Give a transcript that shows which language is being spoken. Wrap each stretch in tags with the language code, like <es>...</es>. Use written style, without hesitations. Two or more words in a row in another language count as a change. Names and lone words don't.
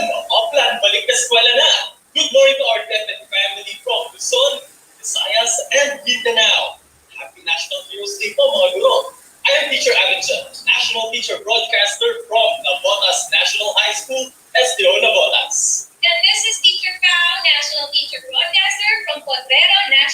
<tl>Oplan, balik na eskwela na!</tl> <en>Good morning to our Tepet family from Luzon, Visayas, and Mindanao. Happy National Heroes Day</en> <tl>po mga guro!</tl> <en>I am Teacher Avinson, National Teacher Broadcaster from Navotas National High School, Estero, Navotas. And this is Teacher Pao, National Teacher Broadcaster from Potrero</en>